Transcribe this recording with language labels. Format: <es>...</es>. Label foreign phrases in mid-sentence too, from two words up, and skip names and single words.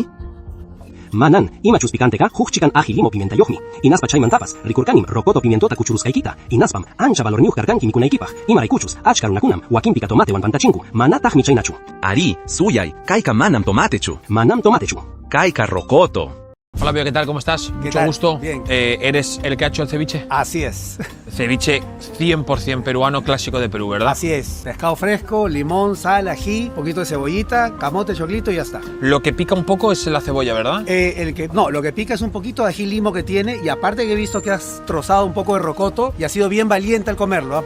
<qu>Manan, ima chuspicanteka, hukchikan aji limo pimienta yohmi. Inaspa chaymantapas, rikurkanim, rocoto pimientota kuchuruskaykita. Inaspam, ancha valorniuj karkanki mikunaykipaj. Ima raykuchus, achkarunakunam, wakinpika tomate wan pantachinku. Manatahmi chaynachu. Ari, suyay, kaika manam tomatechu. Manam tomatechu. Kaika rocoto.</qu> <es>Hola, Pío, ¿qué tal? ¿Cómo estás? Mucho gusto. Bien. ¿Eres el que ha hecho el ceviche? Así es. Ceviche 100% peruano, clásico de Perú, ¿verdad? Así es. Pescado fresco, limón, sal, ají, poquito de cebollita, camote, choclito y ya está. Lo que pica un poco es la cebolla, ¿verdad? Lo que pica es un poquito de ají limo que tiene y aparte que he visto que has trozado un poco de rocoto y has sido bien valiente al comerlo, ¿ah?</es>